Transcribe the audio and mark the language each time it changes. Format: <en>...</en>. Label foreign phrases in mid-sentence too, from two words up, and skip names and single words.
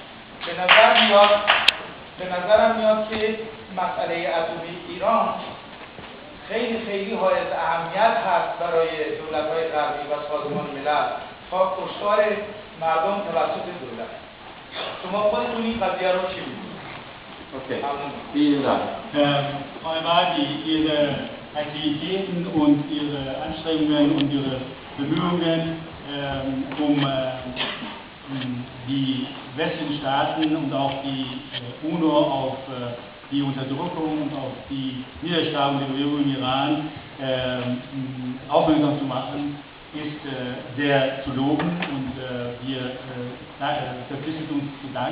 <fa>به نظرم میاد که مسئله اتمی ایران خیلی حائز اهمیت هست برای دولت‌های غربی و سازمان ملل تا کشتار مردم توسط دولت. شما خودتون این قضیه رو چی می‌بینید؟</fa> <de>Okay, vielen Dank. Frau Wadin, Ihre Aktivitäten und Ihre Anstrengungen und Ihre Bemühungen, die westlichen Staaten und auch die UNO auf die Unterdrückung und auf die Niederschlagung der Bewegung im Iran aufmerksam zu machen, ist sehr zu loben, und wir verpflichten uns zu Dank.</de>